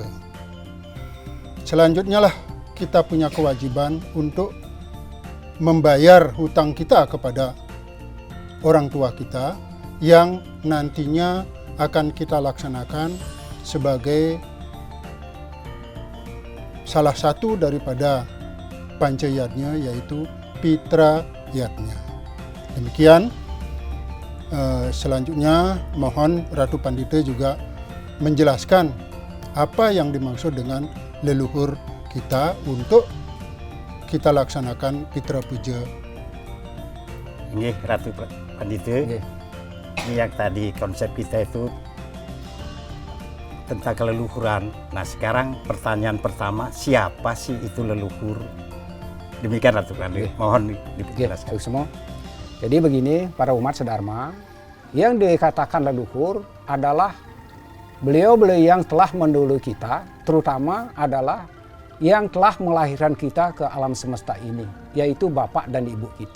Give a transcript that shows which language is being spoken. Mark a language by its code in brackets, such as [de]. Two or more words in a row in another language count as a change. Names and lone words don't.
[id] Selanjutnya lah kita punya kewajiban untuk membayar hutang kita kepada orang tua kita yang nantinya akan kita laksanakan sebagai salah satu daripada pancayatnya, yaitu pitra yatnya. Demikian. Selanjutnya mohon Ratu Pandita juga menjelaskan apa yang dimaksud dengan leluhur kita untuk kita laksanakan pitra puja. Ini Ratu Pandita. Nggih. Ini yang tadi konsep kita itu tentang keleluhuran. Nah, sekarang pertanyaan pertama, siapa sih itu leluhur? Demikian Ratu Pandita. Mohon dijelaskan. Itu semua. Jadi begini, para umat sedharma, yang dikatakan leluhur adalah beliau-beliau yang telah mendahului kita, terutama adalah yang telah melahirkan kita ke alam semesta ini, yaitu Bapak dan Ibu kita.